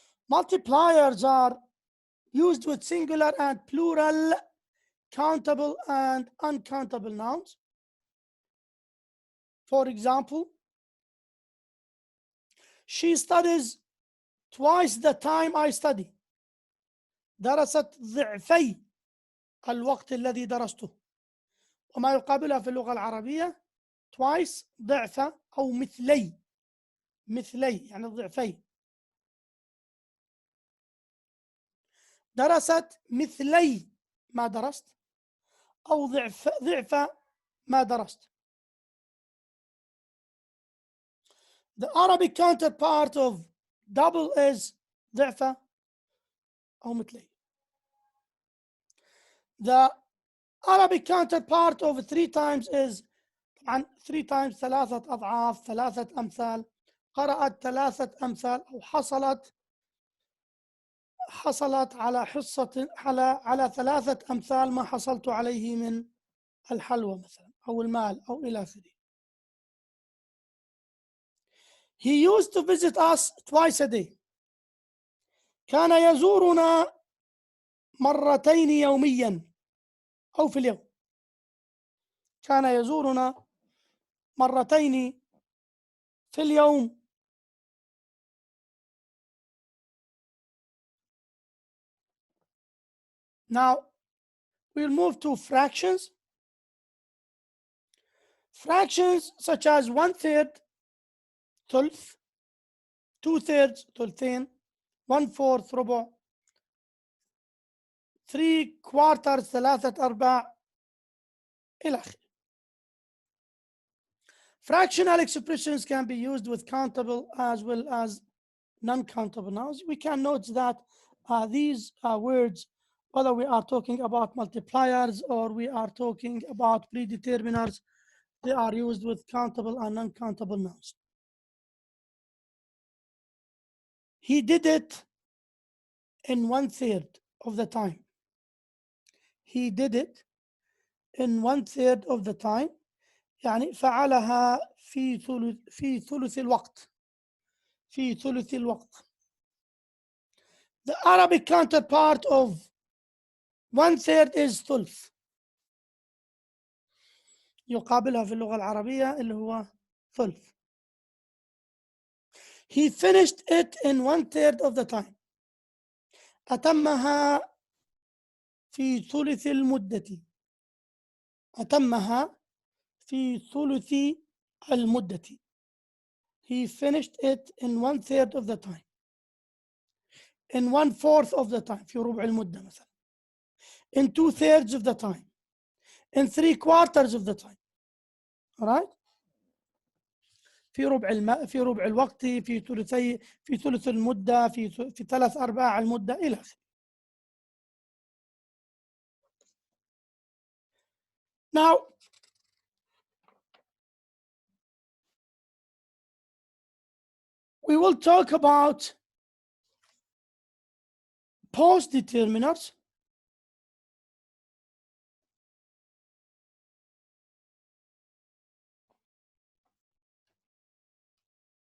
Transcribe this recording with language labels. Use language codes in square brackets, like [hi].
[en] Multipliers are used with singular and plural, countable and uncountable nouns. For example, she studies twice the time I study. [ar] درست ضعفي الوقت الذي درسته. وما يقابلها في اللغة العربية twice ضعف أو مثلي. مثلي يعني ضعفي. درست مثلي ما درست أو ضعف ما درست. [en] The Arabic counterpart of double is [ar] ضعف أو مثلي. [en] The Arabic counterpart of 3 times is [ar] طبعا [en] 3 times [ar] ثلاثة أضعاف، ثلاثة أمثال. قرأت ثلاثة أمثال أو حصلت على حصة على ثلاثة أمثال ما حصلت عليه من الحلوى مثلا أو المال أو إلى آخره. [en] He used to visit us twice a day. [ar] كان يزورنا مرتين يوميا أو في اليوم. كان يزورنا مرتين في اليوم. [en] Now we'll move to fractions. Fractions such as [ar] 1/3 ثلث, 2/3 ثلثين, 1/4 ربع, 3/4 ثلاثة أرباع إلى آخره. [en] Fractional expressions can be used with countable as well as non-countable nouns. We can note that these words, whether we are talking about multipliers or we are talking about predeterminers, they are used with countable and non-countable nouns. He did it in 1/3 of the time. He did it in 1/3 of the time. [ar] يعني فعلها في ثلث الوقت. في ثلث الوقت. [en] The Arabic counterpart of 1/3 is ثلث. [ar] يقابلها في اللغة العربية اللي هو ثلث. [en] He finished it in 1/3 of the time. [ar] أتمها في ثلث المدة. أتمها في ثلث المدة. [en] He finished it in 1/3 of the time. In 1/4 of the time. [ar] في ربع المدة مثلا. [en] In 2/3 of the time. In 3/4 of the time. All right? [ar] في ربع الوقت، في ثلث المدة، في 3/4 المدة إلى آخره. [en] Now, we will talk about post determiners. Post determiners, I will leave it for